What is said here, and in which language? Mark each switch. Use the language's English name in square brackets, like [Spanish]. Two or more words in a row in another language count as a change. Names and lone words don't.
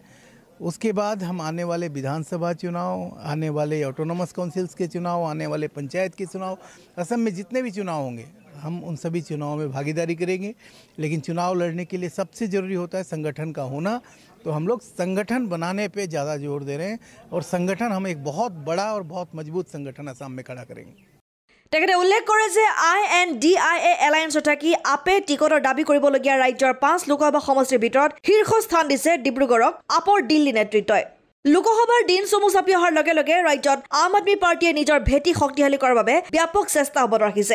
[Hindi] उसके बाद हम आने वाले विधानसभा चुनाव, आने वाले [English] autonomous councils [Hindi] के चुनाव, आने वाले पंचायत के चुनाव, असम में जितने भी चुनाव होंगे हम उन सभी चुनावों में भागीदारी करेंगे। लेकिन चुनाव लड़ने के लिए सबसे ज़रूरी होता है संगठन का होना। तो हम लोग संगठन बनाने पे ज़्यादा जोर दे रहे हैं और संगठन, हम एक बहुत बड़ा और बहुत मजबूत संगठन असम में खड़ा करेंगे। [Assamese] তেখেতে উল্লেখ কৰে যে INDIA এলায়েন্সত থাকি আপে টিকটৰ দাবী কৰিবলগীয়া ৰাজ্যৰ 5 লোকসভা সমষ্টিৰ ভিতৰত শীৰ্ষ স্থান দিছে ডিব্ৰুগড়ক আপৰ দিল্লী নেতৃত্বই। লোকসভাৰ দিন চমু চাপি অহাৰ লগে লগে ৰাজ্যত আম আদমি পাৰ্টিয়ে নিজৰ ভেটি শক্তিশালী কৰাৰ বাবে ব্যাপক চেষ্টা অব্যাহত ৰাখিছে।